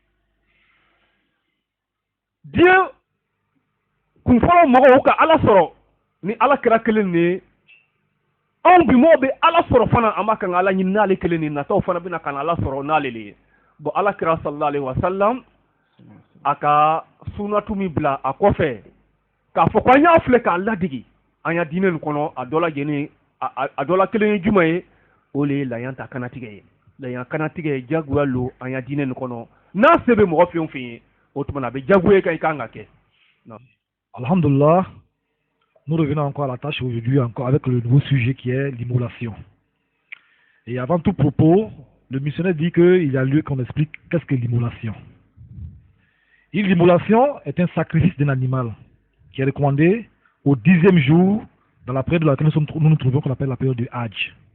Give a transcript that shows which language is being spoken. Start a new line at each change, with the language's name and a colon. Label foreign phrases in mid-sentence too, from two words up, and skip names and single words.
Bambara: diɲɛ kunfɔlɔ mɔgɔw ka ala sɔrɔ ni ala kira kelen nin ye anw bi mɔgɔw bɛ ala sɔrɔ fana an b'a kan ka ala ɲini n'ale kelen nin nataw fana bɛna ka na ala sɔrɔ n'ale le ye bon ala kira
Arabic: صلى الله عليه وسلم
Bambara: a ka sunatu min bila a kɔfɛ k'a fɔ ko an y'a filɛ k'a ladigi an ya diinɛ nin kɔnɔ a dɔ lajɛlen a dɔ la kelen ye jumɛn ye o le ye layan ta kanatigɛ ye layan kanatigɛ ye jagoya lo an ya diinɛ nin kɔnɔ n'a se bɛ mɔgɔ fɛn o fɛn ye o tuma na a bɛ jagoya kan i kan ka kɛ.
French: Alhamdulillah, nous revenons encore à la tâche aujourd'hui encore avec le nouveau sujet qui est l'immolation. Et avant tout propos, le missionnaire dit qu'il y a lieu qu'on explique qu'est-ce que l'immolation. Et l'immolation est un sacrifice d'un animal qui est recommandé au 10e jour dans la période dans laquelle nous nous trouvons, qu'on appelle la période du Hajj.